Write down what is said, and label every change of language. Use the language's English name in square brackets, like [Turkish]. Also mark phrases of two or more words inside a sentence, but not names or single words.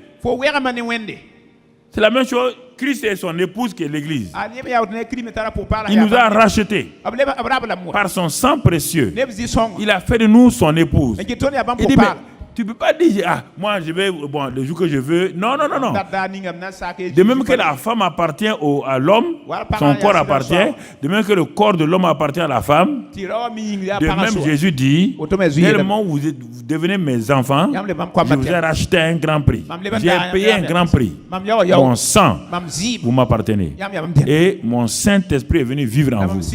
[French] C'est la même chose. Christ et son épouse qui est l'Église. Il nous a rachetés par son sang précieux. Il a fait de nous son épouse. Il dit, mais Tu ne peux pas dire, ah, moi je vais, bon, le jour que je veux. Non, non, non, non. [Mossi] Dada ningam na sake. [French] De même que la femme appartient à l'homme, son corps appartient. De même que le corps de l'homme appartient à la femme. De même, Jésus dit, tellement vous devenez mes enfants, je vous ai racheté à un grand prix. J'ai payé un grand prix. Mon sang, vous m'appartenez. Et mon Saint-Esprit est venu vivre en vous.